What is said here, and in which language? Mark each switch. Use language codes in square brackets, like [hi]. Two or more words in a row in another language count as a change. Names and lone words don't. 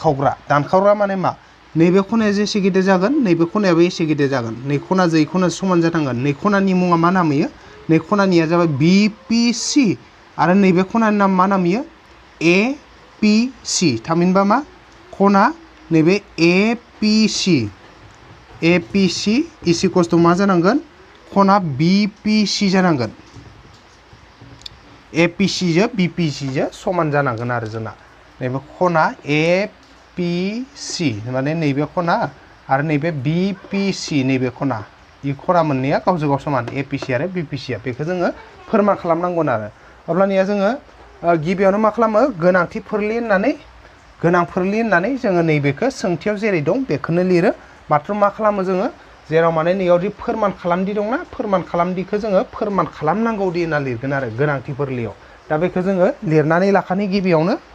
[brx] दानखावग्रा। दानखावग्रा माने मा? नैबे खनाया जेसे गिदिर जागोन नैबे खनायाबो एसे गिदिर जागोन नै खनाजों नै खना समान जानांगोन नै खनानि मुङा मा नाम होयो नै खनानिया जाबाय BPC आरो नैबे खनानि नाम मा नाम होयो APC थामहिनबा मा खना नैबे APC [en] is equals to [brx] मा जानांगोन खना BPC जानांगोन APC जो BPC जो समान जानांगोन आरो जोंना नैबे खना APC माने नैबे खना आरो नैबे BPC नैबे खना इ खना मोननैया गावजों गाव समान APC आरो BPC आ बेखौ जोङो फोरमान खालामनांगोन आरो अब्लानिया जोङो गिबियावनो मा खालामो गोनांथि फोरलि होननानै जोङो नैबेखौ सोंथियाव जेरै दं बेखौनो लिरो मात्र मा खालामो जोङो जेराव माने नैयावदि फोरमान खालामदि दंना फोरमान खालामदिखौ जोङो फोरमान खालामनांगौ दि होनना लिरगोन आरो गोनांथि फोरलियाव दा बेखौ जोङो लिरनानै लाखानि गिबियावनो